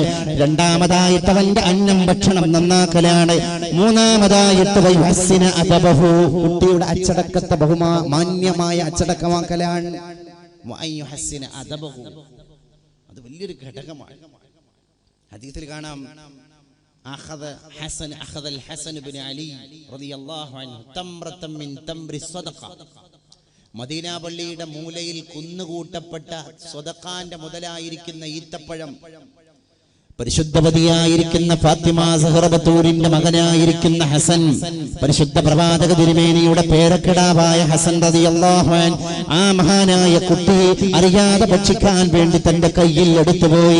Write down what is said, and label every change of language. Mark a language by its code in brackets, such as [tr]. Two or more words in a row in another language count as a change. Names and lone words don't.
[ml] രണ്ടാമതായിട്ട് അവന്റെ അന്നം ഭക്ഷണം നന്നാക്കലാണ്. മൂന്നാമതായിട്ട് [ar] ويحسن أدبه, [ml] കുട്ടിയുടെ അച്ചടക്കത്തെ മാന്യമായ അച്ചടക്കമാക്കലാണ്. [ar] ويحسن أدبه, [ml] അത് വലിയൊരു ഘടകമാണ്. ഹദീസിൽ കാണാം, [ar] أخذ الحسن بن علي رضي الله عنه تمرة من تمر الصدقة. [ml] മദീന പള്ളിയുടെ മൂലയിൽ കുന്നുകൂട്ടപ്പെട്ട സ്വദഖാന്റെ മുതലായിരിക്കുന്ന ഈത്തപ്പഴം പരിശുദ്ധവതിയായിരിക്കുന്ന ഫാത്തിമ സഹറ ബത്തൂരിന്റെ മകനായിരിക്കുന്ന ഹസൻ, പരിശുദ്ധ പ്രവാചക തിരുമേനിയുടെ പേരക്കിടാവായ ഹസൻ [ar] رضي الله عنه, [ml] ആ മഹാനായ കുട്ടി അറിയാതെ ഭക്ഷിക്കാൻ വേണ്ടി തന്റെ കയ്യിൽ എടുത്തുപോയി.